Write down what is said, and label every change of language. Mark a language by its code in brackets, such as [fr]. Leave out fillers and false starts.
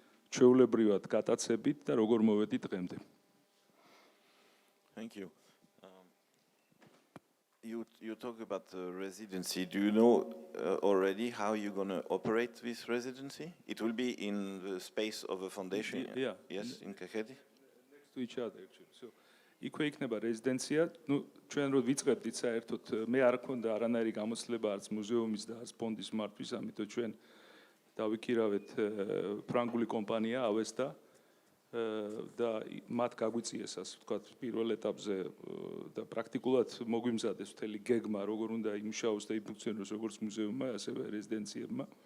[ka] ჩვეულებრივად გატაცებით და როგორ მოვედით დღემდე. [en] Thank you. You talk about residency. Do you know already how you're going to operate this residency? It will be in the space of a foundation? Yeah. Yes, in Kakheti? Next to each other actually. [ka] So იქვე იქნება რეზიდენცია. ნუ ჩვენ რო ვიწყებდით საერთოდ მე არ მქონდა არანაირი გამოცდილება არც მუზეუმის და არც ფონდის მართვის, ამიტომ ჩვენ დავიქირავეთ ფრანგული კომპანია ავესტა და მათ გაგვიწიეს ასე ვთქვათ პირველ ეტაპზე და პრაქტიკულად მოგვიმზადეს მთელი გეგმა როგორ უნდა იმუშაოს და იფუნქციონიროს როგორც მუზეუმმა ასევე რეზიდენციებმა.